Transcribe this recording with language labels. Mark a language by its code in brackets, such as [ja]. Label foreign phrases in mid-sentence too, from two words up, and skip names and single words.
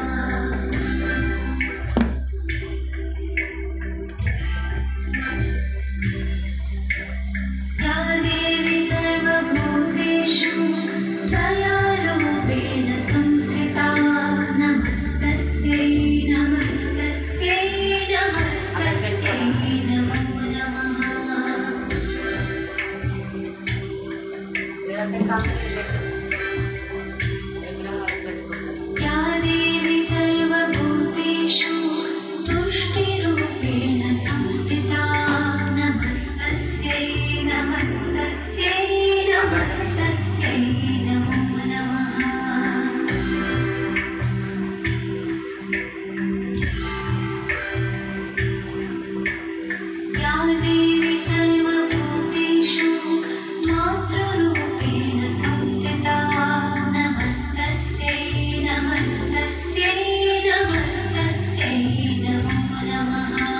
[sa] या देवी सर्वभूतेषु दयारूपेण संस्थिता नमस्तस्यै नमस्तस्यै नमस्तस्यै नमो नमः [te] లేదంటే కంపెనీ పెట్టు. ఎక్కడ పెట్టుకుంటాను. [sa] या देवी सर्वभूतेषु तुष्टिरूपेण संस्थिता नमस्तस्यै नमस्तस्यै नमस्तस्यै नमो नमः या देवी सर्वभूतेषु मातृरूपेण संस्थिता नमस्तस्यै नमस्तस्यै नमस्तस्यै नमो नमः